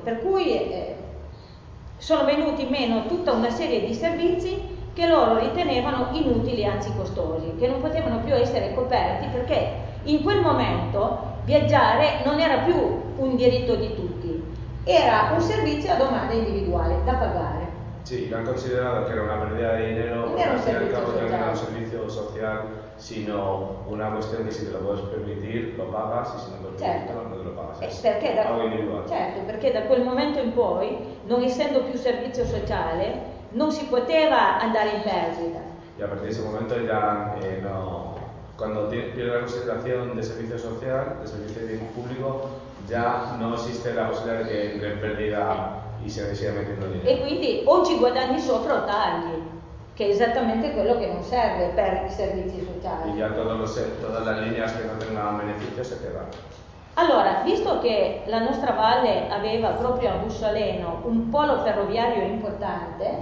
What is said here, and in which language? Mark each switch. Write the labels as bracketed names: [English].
[Italian] Per cui sono venuti meno tutta una serie di servizi che loro ritenevano inutili, anzi costosi, che non potevano più essere coperti perché in quel momento viaggiare non era più un diritto di tutti, era un servizio a domanda individuale da pagare. [Spanish] Sí, lo han considerado que era una pérdida de dinero, porque era un servicio social, sino una cuestión que si te lo puedes permitir, lo pagas, y si no te lo puedes permitir, no te lo pagas. [Italian] Perché da quel momento in poi, non essendo più servizio sociale, non si poteva andare in perdita. [Spanish] Y a partir de ese momento ya no. Cuando pierde la consideración de servicio social, de servicio de bien público, ya no existe la posibilidad de que entre en pérdida. [Italian] E quindi o ci guadagni sopra o tagli, che è esattamente quello che non serve per i servizi sociali. E già tutte le linee che non tengono beneficio se te va. Allora, visto che la nostra valle aveva proprio a Bussoleno un polo ferroviario importante.